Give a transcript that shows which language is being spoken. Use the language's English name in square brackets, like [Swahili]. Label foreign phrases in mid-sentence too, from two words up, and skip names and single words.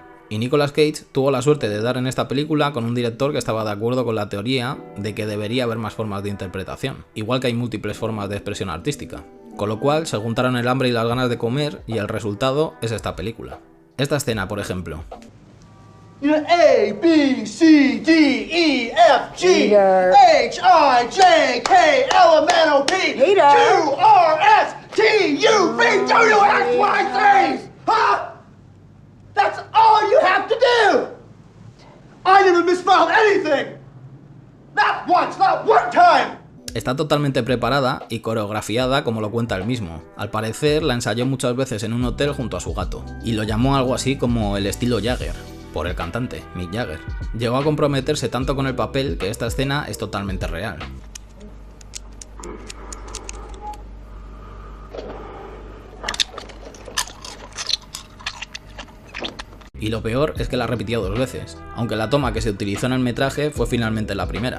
[Spanish] Y Nicolas Cage tuvo la suerte de dar en esta película con un director que estaba de acuerdo con la teoría de que debería haber más formas de interpretación, igual que hay múltiples formas de expresión artística. Con lo cual se juntaron el hambre y las ganas de comer y el resultado es esta película. Esta escena, por ejemplo. [English] A, B, C, D, E, F, G, H, I, J, K, L, M, N, O, P, Q, R, S, T, U, V, W, X, Y, Z. Huh? That's all you have to do. I never misspelled anything. Not once, not one time. [Spanish] Está totalmente preparada y coreografiada como lo cuenta él mismo. Al parecer la ensayó muchas veces en un hotel junto a su gato, y lo llamó algo así como el estilo Jagger, por el cantante, Mick Jagger. Llegó a comprometerse tanto con el papel que esta escena es totalmente real. Y lo peor es que la repitió 2 veces, aunque la toma que se utilizó en el metraje fue finalmente la primera.